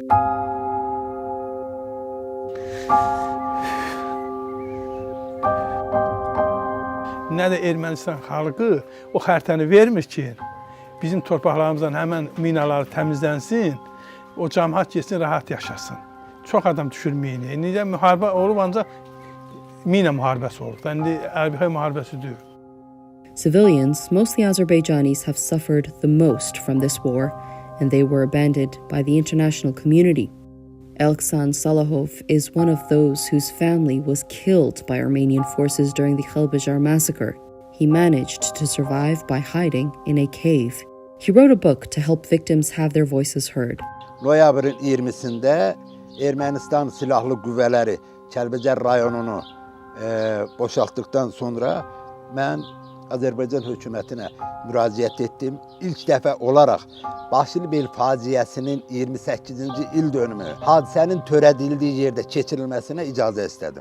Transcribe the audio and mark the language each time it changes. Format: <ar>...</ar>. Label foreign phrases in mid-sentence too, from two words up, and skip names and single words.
<az>Nə də Ermənistan xalqı o xəritəni vermir ki, bizim torpaqlarımızdan həmən minaları təmizlənsin, o cəmaət getsin, rahat yaşasın. Çox adam düşür minaya. Necə müharibə olub, ancaq mina müharibəsi olub. İndi Ərbəxay müharibəsi deyil.</az> <en>Civilians, mostly Azerbaijanis, have suffered the most from this war, and they were abandoned by the international community. Elksan Salahov is one of those whose family was killed by Armenian forces during the Khelbajar massacre. He managed to survive by hiding in a cave. He wrote a book to help victims have their voices heard.</en> <az>Noyabrın 20'sində Ermənistan silahlı qüvvələri Kəlbəcər rayonunu boşaltdıqdan sonra mən Azərbaycan hökumətinə müraciət etdim. İlk dəfə olaraq Başlıbel faciəsinin 28-ci il dönümü hadisənin törədildiyi yerdə keçirilməsinə icazə istədim.</az>